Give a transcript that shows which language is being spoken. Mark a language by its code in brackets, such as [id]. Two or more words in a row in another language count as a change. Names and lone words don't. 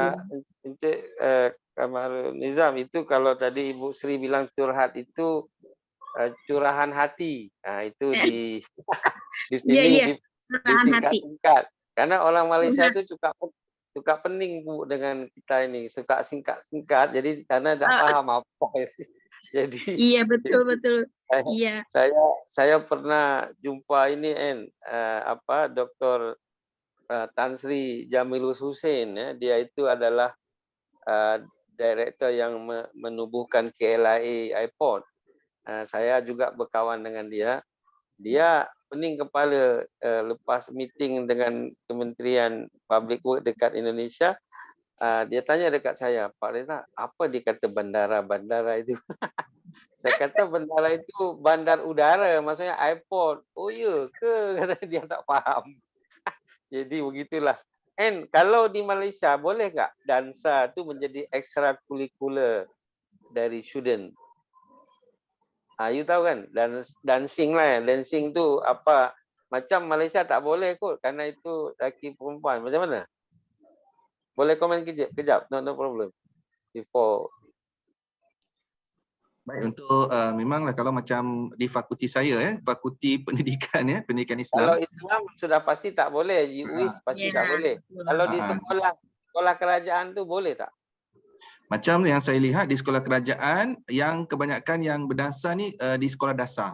[id] Kamarul Nizam, itu kalau tadi Ibu Sri bilang curhat itu curahan hati. Nah, itu di sini disingkat-singkat. Karena orang Malaysia itu suka pening Bu dengan kita ini, suka singkat-singkat. Jadi karena tidak paham apa. Jadi betul. Iya. [ms] Saya pernah jumpa ini Dr. Tan Sri Jamilus Hussein ya. Dia itu adalah direktur yang menubuhkan KLIA Airport. Saya juga berkawan dengan dia. Dia pening kepala lepas meeting dengan Kementerian Public Works dekat Indonesia. Dia tanya dekat saya, Pak Reza, apa dia kata bandara itu? Saya kata bandara itu bandar udara, maksudnya airport. Oh iya ke? Kata dia tak faham. Jadi begitulah. [id] Kalau di Malaysia boleh nggak dansa itu menjadi ekstrakurikuler dari student? [ms] You tahu kan, dancing lah. Dancing tu apa? Macam Malaysia tak boleh kot, karena itu lelaki perempuan. Macam mana? Boleh komen kejap? [en] No problem. Before. [ms] Baik, untuk memanglah kalau macam di fakulti saya fakulti pendidikan pendidikan Islam. Kalau Islam sudah pasti tak boleh, di UIS pasti tak boleh. Kalau di sekolah kerajaan tu boleh tak? Macam yang saya lihat di sekolah kerajaan, yang kebanyakan yang berdansa ni di sekolah dasar.